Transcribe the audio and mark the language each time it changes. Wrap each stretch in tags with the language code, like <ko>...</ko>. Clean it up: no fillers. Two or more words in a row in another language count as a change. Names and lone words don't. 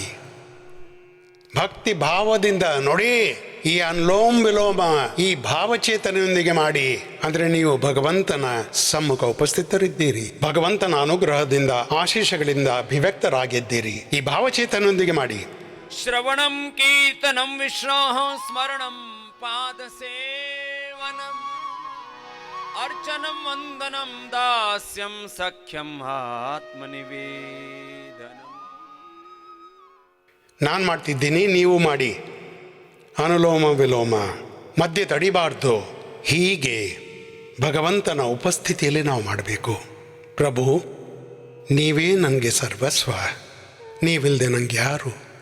<kn>ಭಕ್ತಿ ಭಾವದಿಂದ ನೋಡಿ, ಈ ಅನುಲೋಮ ವಿಲೋಮ ಈ ಭಾವಚೇತನೆಯೊಂದಿಗೆ ಮಾಡಿ. ಅಂದರೆ ನೀವು ಭಗವಂತನ ಸಮ್ಮುಖ ಉಪಸ್ಥಿತರಿದ್ದೀರಿ, ಭಗವಂತನ ಅನುಗ್ರಹದಿಂದ, ಆಶೀಷಗಳಿಂದ ಅಭಿವ್ಯಕ್ತರಾಗಿದ್ದೀರಿ. ಈ ಭಾವಚೇತನೆಯೊಂದಿಗೆ ಮಾಡಿ.</kn> <sa>ಶ್ರವಣಂ ಕೀರ್ತನಂ ವಿಷ್ಣೋಃ ಸ್ಮರಣಂ ಪಾದ ಸೇವನಂ ಅರ್ಚನಂ ವಂದನಂ ದಾಸ್ಯಂ ಸಖ್ಯಂ ಆತ್ಮನಿವೇದನಂ.</sa> <kn>ನಾನು ಮಾಡ್ತಿದ್ದೀನಿ, ನೀವು ಮಾಡಿ. ಅನುಲೋಮ ವಿಲೋಮ ಮಧ್ಯೆ ತಡಿಬಾರ್ದು. ಹೀಗೆ ಭಗವಂತನ ಉಪಸ್ಥಿತಿಯಲ್ಲಿ ನಾವು ಮಾಡಬೇಕು. ಪ್ರಭು, ನೀವೇ ನನಗೆ ಸರ್ವಸ್ವ, ನೀವಿಲ್ಲದೆ ನನಗೆ ಯಾರು?</kn>